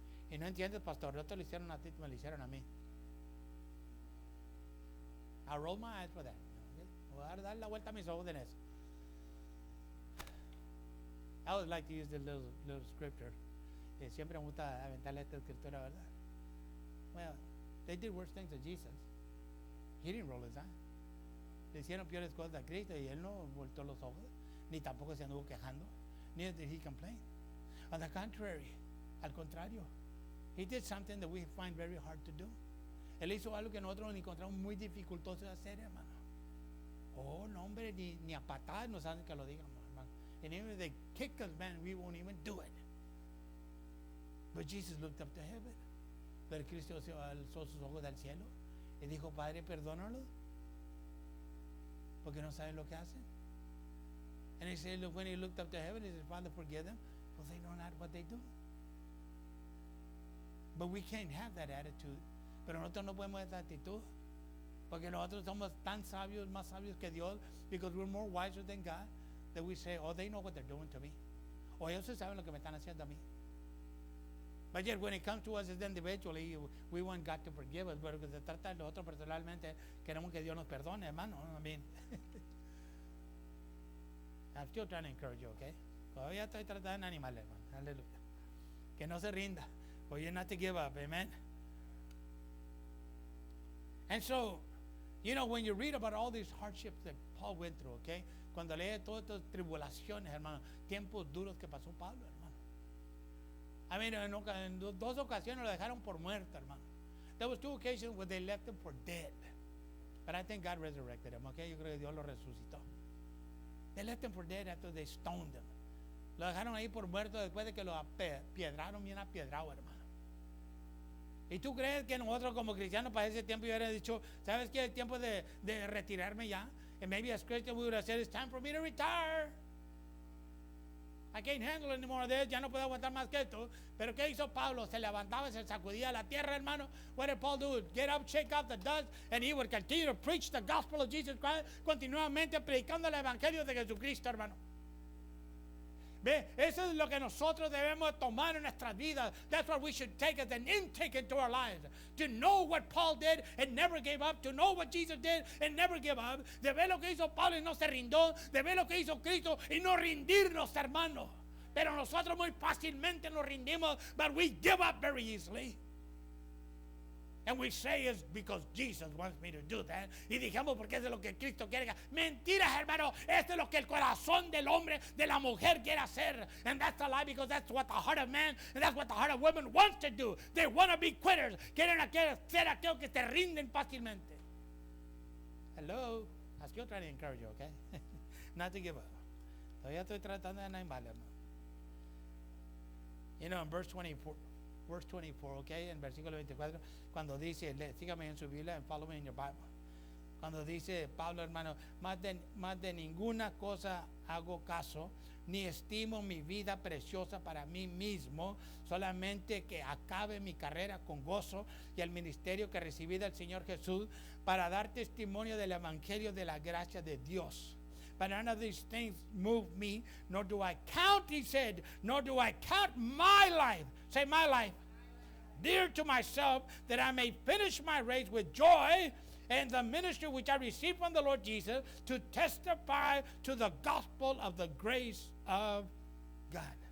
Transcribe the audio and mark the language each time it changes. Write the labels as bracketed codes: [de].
[es] Y no entiendes, Pastor. No te lo hicieron a ti, me lo hicieron a mí. [en] I roll my eyes for that. [es] Voy a dar la vuelta a mis ojos en eso. [en] I would like to use the little scripture. [es] Siempre me gusta aventarle esta escritura, ¿verdad? [en] Well, they did worse things to Jesus. He didn't roll his eyes. [es] Le hicieron peores cosas a Cristo y él no volteó los ojos, ni tampoco se anduvo quejando. [en] Neither did he complain. On the contrary, [es] al contrario, [en] he did something that we find very hard to do. [es] Él hizo algo que nosotros encontramos muy dificultoso de hacer, hermano. Oh, no, hombre, ni a patadas nos hacen que lo digamos. [en] And even if they kick us, man, we won't even do it. But Jesus looked up to heaven. [es] Pero Cristo alzó sus ojos al cielo y dijo, Padre, perdónalo, porque no saben lo que hacen. [en] And he said, look, when he looked up to heaven, he said, Father, forgive them, for they know not what they do. But we can't have that attitude. [es] Pero nosotros no podemos esa actitud, porque nosotros somos tan sabios, más sabios que Dios, [en] because we're more wiser than God. That we say, oh, they know what they're doing to me. [es] O ellos saben lo que me están haciendo a mí. [en] But yet, when it comes to us as individually, we want God to forgive us. [es] Pero que se trata de nosotros personalmente, queremos que Dios nos perdone, hermano. [en] I mean, I'm still trying to encourage you, okay? [es] Todavía estoy tratando de animarle, hermano. Aleluya. Que no se rinda. [en] For you not to give up, amen? And so, you know, when you read about all these hardships that Paul went through, okay? [es] Cuando lee todas estas tribulaciones, hermano, tiempos duros que pasó Pablo, hermano. I mean, en dos ocasiones lo dejaron por muerto, hermano. [en] There was two occasions where they left him for dead. But I think God resurrected him, okay? [es] Yo creo que Dios lo resucitó. [en] They left him for dead after they stoned him. [es] Lo dejaron ahí por muerto después de que lo apiedraron bien apiedrado, hermano. ¿Y tú crees que nosotros como cristianos para ese tiempo hubiera dicho, ¿sabes qué? Es tiempo de retirarme ya? [en] And maybe as Christians we would have said, it's time for me to retire. I can't handle any more of this. [es] Ya no puedo aguantar más que esto. Pero ¿qué hizo Pablo? Se levantaba, se sacudía la tierra, hermano. [en] What did Paul do? Get up, shake off the dust, and he would continue to preach the gospel of Jesus Christ, [es] continuamente predicando el evangelio de Jesucristo, hermano. Ve, eso es lo que nosotros debemos tomar en nuestras vidas. [en] That's what we should take as an intake into our lives. To know what Paul did and never gave up. To know what Jesus did and never give up. [es] De ver lo que hizo Pablo y no se rindó. De ver lo que hizo Cristo y no rendirnos, hermano. Pero nosotros muy fácilmente nos rindimos, [en] but we give up very easily. And we say it's because Jesus wants me to do that. [es] Y dijimos porque es de lo que Cristo quiere. Mentiras, hermano. Esto es lo que el corazón del hombre, de la mujer quiere hacer. [en] And that's a lie, because that's what the heart of man and that's what the heart of women wants to do. They want to be quitters. [es] Quieren ser aquellos que se rinden fácilmente. [en] Hello. I'm still trying to encourage you, okay? Not to give up. [es] Todavía estoy tratando de animarle, hermano. [en] You know, in verse 24, okay, [es] en versículo 24, cuando dice, sígame en su Biblia [en] and follow me in your Bible. [es] Cuando dice Pablo, hermano, más de ninguna cosa hago caso, ni estimo mi vida preciosa para mí mismo, solamente que acabe mi carrera con gozo y el ministerio que recibí del Señor Jesús para dar testimonio del evangelio de la gracia de Dios. [en] But none of these things move me, nor do I count, he said, nor do I count my life, say my life, dear to myself, that I may finish my race with joy and the ministry which I received from the Lord Jesus to testify to the gospel of the grace of God.